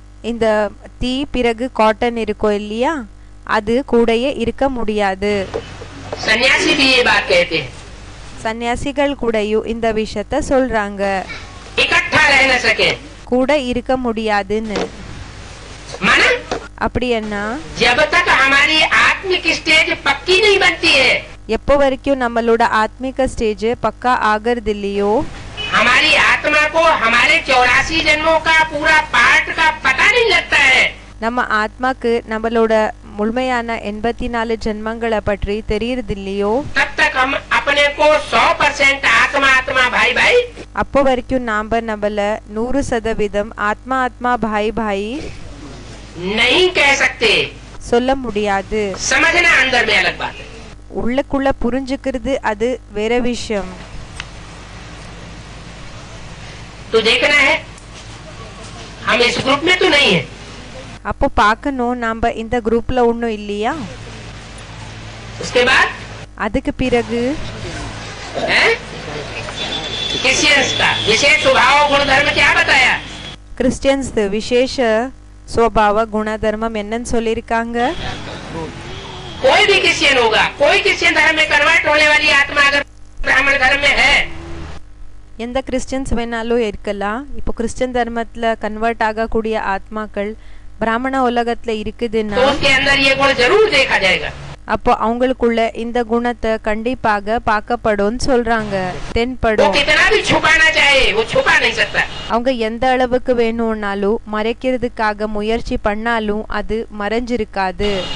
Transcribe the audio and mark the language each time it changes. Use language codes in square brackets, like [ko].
[ta] இந்த தீ பிறகு காட்டன் இருக்கும் இல்லையா, அது கூடயே இருக்க முடியாது. [hi] सन्यासी भी ये बात कहते हैं. [ta] சன்னியாசிகள் கூடயும் இந்த விஷயத்த சொல்றாங்க, [hi] इकट्ठा रह न सके. [ta] கூட இருக்க முடியாதுன்னு. [hi] माना [ta] அப்படி என்ன, [hi] जब तक हमारी आत्मिक स्टेज पक्की नहीं बनती है, [ta] எப்போ வரைக்கும் நம்மளோட ஆத்மிக ஸ்டேஜ் பக்கா ஆகிறது இல்லையோ, [hi] हमारी आत्मा को हमारे 84 जन्मों का पूरा पार्ट का पता नहीं लगता है. [ta] நம்ம ஆத்மாக்கு நம்மளோட முழுமையான 84 ஜென்மங்களை பற்றி தெரியறது இல்லையோ, [hi] तब तक हम अपने को 100% आत्मा आत्मा भाई भाई [ta] அப்போ வரைக்கும் நாம நம்மள 100% ஆத்மா ஆத்மா பாய் பாய் [hi] नहीं कह सकते. [ta] சொல்ல முடியாது. [hi] समझना अंदर में अलग बात है. [ta] உள்ளுக்குள்ள புரிஞ்சுக்கிறது அது வேற விஷயம். [hi] तो देखना है हम इस ग्रुप में तो नहीं है. [ta] அப்போ பார்க்கணும் நாம இந்த குரூப்ல ஒண்ணும் இல்லையா. [hi] उसके बाद [ta] அதுக்கு பிறகு [hi] क्रिश्चियंस का विशेष स्वभाव गुण धर्म क्या बताया? [ta] கிறிஸ்டியன்ஸ் விசேஷ [hi] स्वभाव [ta] गुणधर्मம் என்னன்னு சொல்லிருக்காங்க. [hi] कोई भी क्रिश्चियन होगा, कोई क्रिश्चियन धर्म में कन्वर्ट होने वाली आत्मा अगर ब्राह्मण धर्म में है, [ta] எந்த கிறிஸ்டியன்ஸ் வேணாலும் இருக்கலாம். இப்போ கிறிஸ்டியன் தர்மத்துல கன்வெர்ட் ஆகக்கூடிய ஆத்மாக்கள் பிராமண உலகத்துல இருக்குதுன்னா [hi] तो उसके अंदर ये गुण जरूर देखा जाएगा. [ta] அப்போ அவங்களுக்குள்ள இந்த குணத்தை கண்டிப்பாக பார்க்கப்படும் சொல்றாங்க, [hi] वो [ta] தென்படும். [hi] कितना भी छुपाना चाहे वो छुपा नहीं सकता. [ta] அவங்க எந்த அளவுக்கு வேணும்னாலும் மறைக்கிறதுக்காக முயற்சி பண்ணாலும் அது மறைஞ்சிருக்காது.